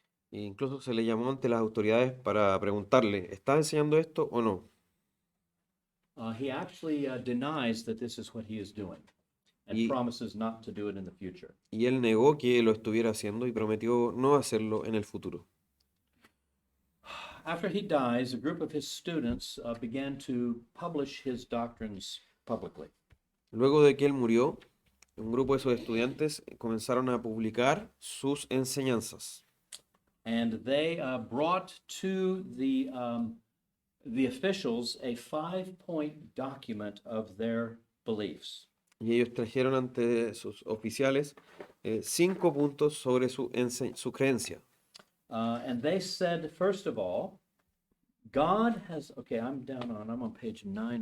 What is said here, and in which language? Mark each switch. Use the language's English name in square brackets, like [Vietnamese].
[Spanish] E incluso se le llamó ante las autoridades para preguntarle, ¿estás enseñando esto o no? [English] He actually denies that this is what he is doing and [Spanish] Y- [English] promises not to do it in the future. [Spanish] Y él negó que lo estuviera haciendo y prometió no hacerlo en el futuro. [English] After he dies, a group of his students began to publish his doctrines publicly. [Spanish] Luego de que él murió, un grupo de sus estudiantes comenzaron a publicar sus enseñanzas. [English] And they brought to the officials a 5-point document of their beliefs. [Spanish] Y ellos trajeron ante sus oficiales 5 puntos sobre su creencia. [English] And they said, first of all, God has, okay, I'm on page 9.